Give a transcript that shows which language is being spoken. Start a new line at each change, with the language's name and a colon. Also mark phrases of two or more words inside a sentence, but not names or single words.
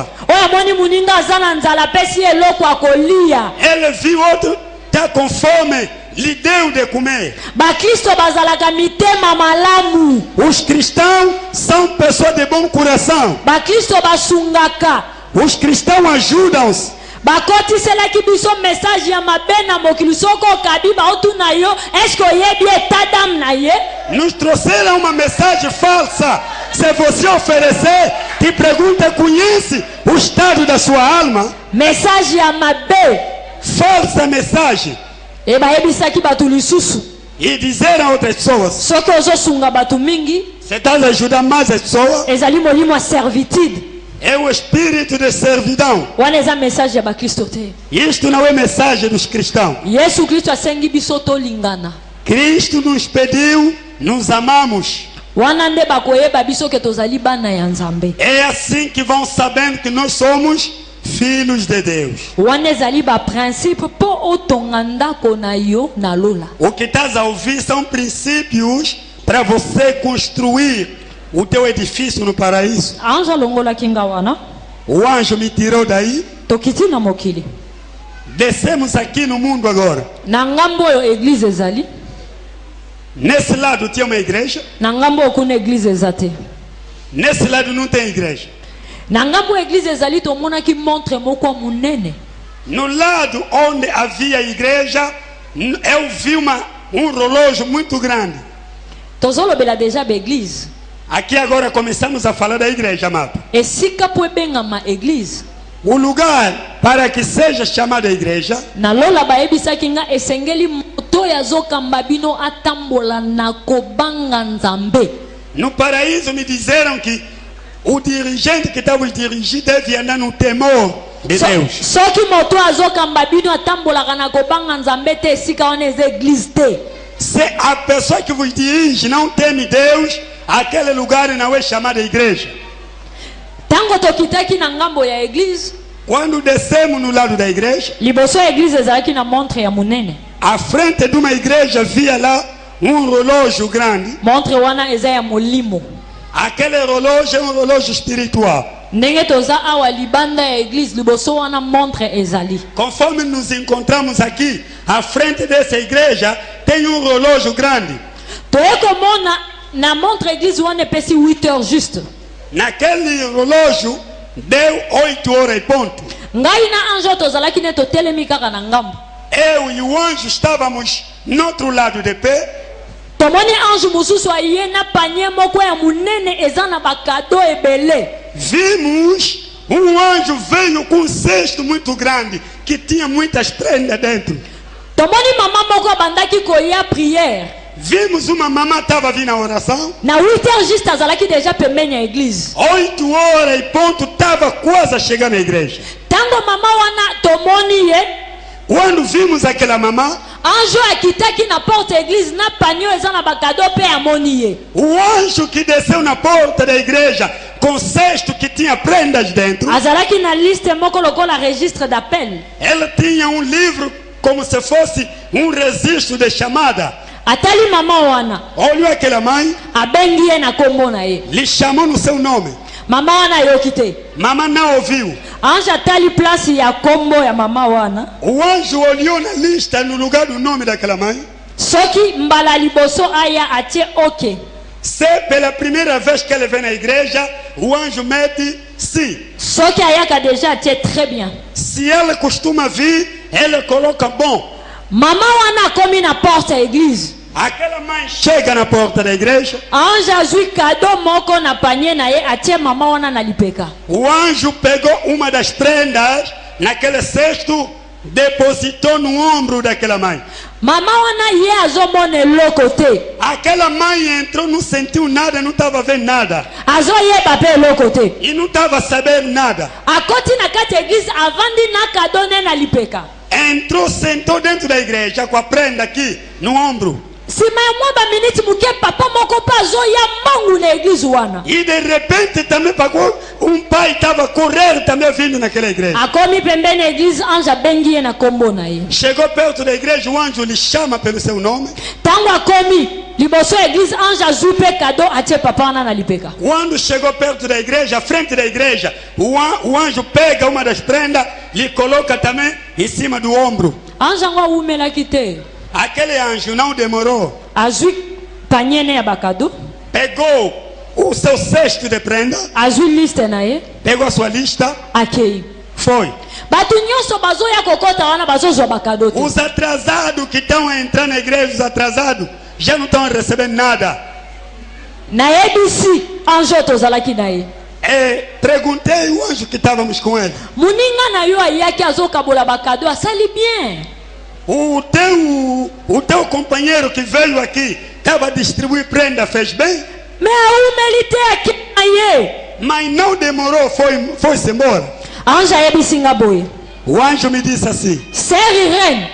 Lingala: Oyo amoni muninga aza na nzala apesi ye eloko akolia.
Portuguese: Ele viu outro está com fome, lhe deu de comer.
Lingala: Bakristo bazalaka mitema malamu.
Portuguese: Os cristãos são pessoas de bom coração.
Lingala: Bakristo basungaka.
Portuguese: Os cristãos ajudam-se.
Lingala: bakotiselaki biso message ya mabe na mokili soko okabi baotuna yo eske oyebi etadam na ye.
Portuguese: Nos trouxeram uma mensagem falsa. Se você oferecer, te pergunta, conhece o estado da sua alma?
Lingala: Message ya mabe.
Portuguese: Falsa mensagem.
Lingala: E bayebisaki bato lisusu.
Portuguese: E dizer a outras pessoas:
Lingala: Soki ozosunga bato mingi,
Portuguese: você está a ajudar mais as pessoas.
Lingala: ezali molimo ya servitude.
Portuguese: É o espírito de servidão.
Lingala: Wana eza message ya bakristo te.
Portuguese: Isto não é mensagem dos cristãos.
Lingala: Yesu Kristo asengi biso tolingana.
Portuguese: Cristo nos pediu, nos amamos.
Lingala: Wana nde bakoyeba biso ke tozali bana ya Nzambe.
Portuguese: É assim que vão sabendo que nós somos filhos de Deus.
Lingala: Wana ezali ba principe po otonga ndako na yo na lola.
Portuguese: O que estás a ouvir são princípios para você construir o teu edifício no paraíso.
Lingala: Anja longola kinga wana.
Portuguese: O anjo me tirou daí.
Lingala: Tokiti na mokili.
Portuguese: Descemos aqui no mundo agora.
Lingala: Na ngambo oyo église ezali.
Portuguese: Nesse lado tinha uma igreja.
Lingala: Na ngambo okuna église ezate.
Portuguese: Nesse lado não tem igreja.
Lingala: Na ngambo église ezali tomonaki montre moko munene.
Portuguese: No lado onde havia a igreja, eu vi relógio muito grande.
Lingala: tozolobela déjà baeglise.
Portuguese: Aqui agora começamos a falar da igreja, amado.
Lingala: Esika po ebengama église.
Portuguese: O lugar para que seja chamada igreja
Lingala: Nalola bayebisaki nga esengeli moto yazokamba bino atambola na kobanga nzambe.
Portuguese: no paraíso me disseram que o dirigente que estava dirigindo deve andar no temor de Deus.
Lingala: Soki moto azokamba bino atambolaka na kobanga nzambe te esika wana eza église te.
Portuguese: Se a pessoa que vos dirige não teme Deus, aquele lugar não é chamado igreja.
Lingala: Tango tokitaki na ngambo ya église,
Portuguese: Quando descemos no lado da igreja,
Lingala: liboso ya église ezalaki na montre ya munene.
Portuguese: à frente de uma igreja via lá relógio grande.
Lingala: Montre wana eza ya molimo.
Portuguese: Aquele relógio é relógio espiritual.
Lingala: Ndenge toza awa libanda ya église liboso wana montre ezali.
Portuguese: Conforme nos encontramos aqui, à frente dessa igreja tem relógio grande.
Lingala: Toyekomona na montre église wana epesi 8
French: heures juste.
Portuguese: Naquele relógio deu 8 horas e ponto.
Lingala: Ngai na anjo tozalaki ne totelemi kaka na ngambo.
Portuguese: Eu e o anjo estávamos no outro lado de pé.
Lingala: Tomoni anjo mususu aye na panier moko ya munene eza na bakado ebele.
Portuguese: Vimos anjo veio com um cesto muito grande que tinha muitas prendas dentro.
Lingala: Tomoni mama moko abandaki koya prière.
Portuguese: Vimos uma mamã estava vindo na oração.
Lingala: Na 8
French: heures juste
Lingala: azalaki déjà pembeni ya église.
Portuguese: 8 horas e ponto estava quase a chegar na igreja.
Lingala: Tango mama wana tomoni ye,
Portuguese: Quando vimos aquela mamã,
Lingala: anjo akitaki na porte ya église na panier eza na bakado pe amoni ye.
Portuguese: o anjo que desceu na porta da igreja com cesto que tinha prendas dentro,
Lingala: Azalaki na liste moko lokola
French: registre d'appel.
Portuguese: ela tinha livro como se fosse registro de chamada.
Lingala: Atali mama wana,
Portuguese: Olhou aquela mãe,
Lingala: abengi ye na kombo na ye.
Portuguese: lhe chamou no seu nome.
Lingala: Mama wana yoki te.
Portuguese: Mamãe não ouviu.
Lingala: Anjo atali place ya kombo ya mama wana.
Portuguese: O anjo olhou na lista no lugar do nome daquela mãe.
Lingala: Soki mbala liboso aya atie ok.
Portuguese: Se pela primeira vez que ele vem na igreja, o anjo mete sim.
Lingala: Soki ayaka déjà atie
French: très bien.
Portuguese: Se ela costuma vir, ele coloca bom.
Lingala: Mama wana komi na porte ya église.
Portuguese: Aquela mãe chega na porta da igreja.
Lingala: Anjo azwi kado moko na panier na ye atie mama wana na lipeka.
Portuguese: O anjo pegou uma das prendas naquele cesto, depositou no ombro daquela mãe.
Lingala: Mama wana ye azomona eloko te.
Portuguese: Aquela mãe entrou, não sentiu nada, não estava vendo nada.
Lingala: Azoyeba pe eloko te.
Portuguese: E não estava sabendo nada.
Lingala: Akoti na kati ya église avandi na kado ne na lipeka.
Portuguese: Entrou, sentou dentro da igreja com a prenda aqui no ombro.
Lingala: Sima ya mwa ba minute muke papa moko pa azoya mangu na église wana.
Portuguese: E de repente também pagou. Pai estava correndo também vindo naquela igreja.
Lingala: Akomi pembeni ya église anjo abengi ye na kombo na ye.
Portuguese: Chegou perto da igreja, o anjo lhe chama pelo seu nome.
Lingala: Tango akomi liboso ya église anjo azwi pe kado atie papa wana na lipeka.
Portuguese: Quando chegou perto da igreja, à frente da igreja, o anjo pega uma das prendas, lhe coloca também em cima do ombro.
Lingala: Anjo yango awumelaki te.
Portuguese: Aquele anjo não demorou.
Lingala: Azwi panier ne ya bakado.
Portuguese: Pegou o seu cesto de prenda,
Lingala: Azwi liste na ye.
Portuguese: pegou a sua lista,
Lingala: Akei.
Portuguese: foi.
Lingala: Bato nyonso bazoya kokota wana bazozwa bakado te.
Portuguese: Os atrasados que estão a entrar na igreja, os atrasados, já não estão a receber nada.
Lingala: Nayebisi anjo tozalaki na ye.
Portuguese: E perguntei o anjo que estávamos com ele.
Lingala: Muninga na yo ayaki azokabola bakado asali bien.
Portuguese: O teu companheiro que veio aqui estava a distribuir prenda, fez bem?
Lingala: Me aumeli te aki na ye.
Portuguese: Mas não demorou, foi-se embora.
Lingala: Anjo ayebisi nga boye.
Portuguese: O anjo me disse assim:
Lingala: Sœur Irene,